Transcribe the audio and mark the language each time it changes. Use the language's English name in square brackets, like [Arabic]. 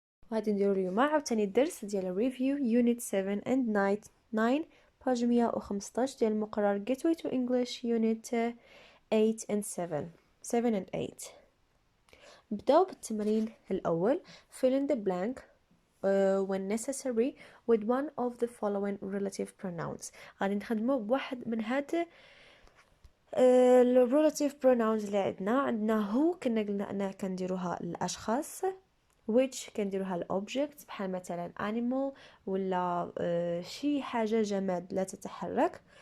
[Arabic] وغادي نديرو اليوم عاوتاني الدرس ديال الريفيو يونت 7 and 9 باج 115 ديال المقرر Gateway to English Unit 8 and 7 and 8. نبداو بالتمرين الأول. [English] fill in the blank when necessary with one of the following relative pronouns. [Arabic] غادي نخدمو بواحد من هاد relative pronouns اللي عندنا هو كنا قلنا أنها كنديروها للأشخاص، which كنديروها للأوبجكت بحال مثلا animal ولا شي حاجة جماد لا تتحرك.